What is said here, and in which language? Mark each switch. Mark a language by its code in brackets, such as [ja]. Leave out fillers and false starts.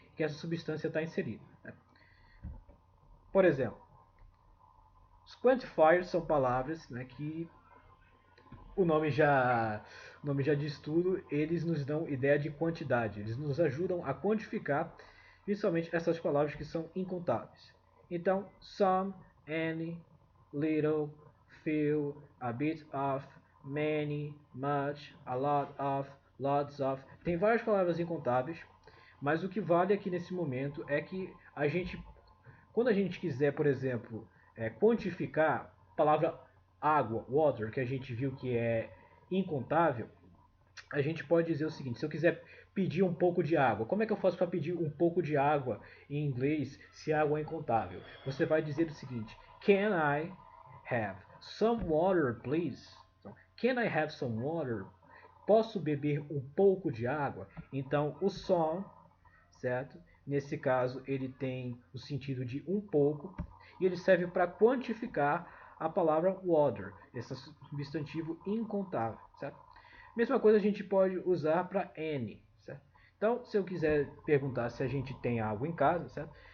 [pt] que essa substância está inserida, né? Por exemplo, os quantifiers são palavras, né, que o nome já diz tudo, eles nos dão ideia de quantidade, eles nos ajudam a quantificar principalmente essas palavras que são incontáveis. Então, some, any, little, few, a bit of, many, much, a lot of, lots of. Tem várias palavras incontáveis, mas o que vale aqui nesse momento é que quando a gente quiser, por exemplo, quantificar a palavra água, water, que a gente viu que é incontável, a gente pode dizer o seguinte: se eu quiser pedir um pouco de água, como é que eu faço para pedir um pouco de água em inglês se água é incontável? Você vai dizer o seguinte: [en] Can I have some water, please? Então, can I have some water? [pt] Posso beber um pouco de água? Então, o some, certo? Nesse caso, ele tem o sentido de um pouco e ele serve para quantificar a palavra water, esse substantivo incontável, certo? Mesma coisa a gente pode usar para any, certo? Então, se eu quiser perguntar se a gente tem água em casa, certo?